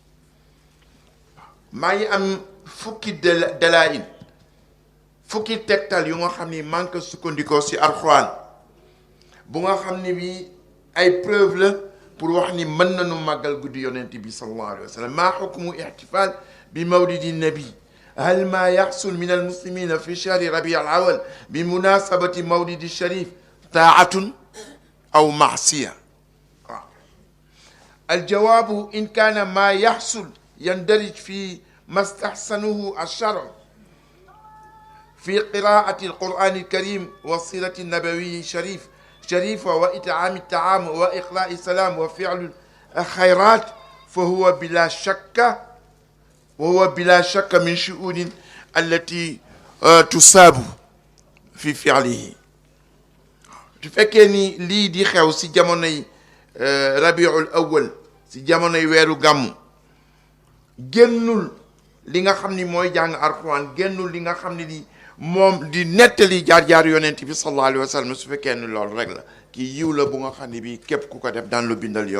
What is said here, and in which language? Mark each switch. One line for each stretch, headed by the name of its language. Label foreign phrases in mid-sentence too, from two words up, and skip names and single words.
Wolof: maa ngi am fukki dalaa'il fukki tegtal yu nga xam ni manque sukkandikoo si Alxuraan bu nga xam ni bi ay preuve la pour wax ni mën nañu màggal guddi yonent bi
Arabic: صلى الله عليه وسلم ما حكم احتفال
Wolof: bi
Arabic: مولد النبي هل ما يحصل من المسلمين في شهر ربيع الأول بمناسبة مولد الشريف طاعة أو معصية؟ الجواب إن كان ما يحصل يندرج في ما استحسنه الشرع في قراءة القرآن الكريم والسيرة النبوية شريفة وإطعام الطعام وإقراء السلام وفعل الخيرات فهو بلا شك من شؤون التي تصاب في فعله.
Wolof: su fekkee ni lii di xew si jamonoy rabiul awwal si jamonoy weeru gàmmu génnul li nga xam ni mooy jàng alxuraan génnul li nga xam ni di moom di nettali jaar-jaar yonent bi
Arabic: صلى الله عليه وسلم
Wolof: su fekkee ni loolu rek la kii yiw la bu nga xam ni bi képp ku ko def daan lu bindal yoon.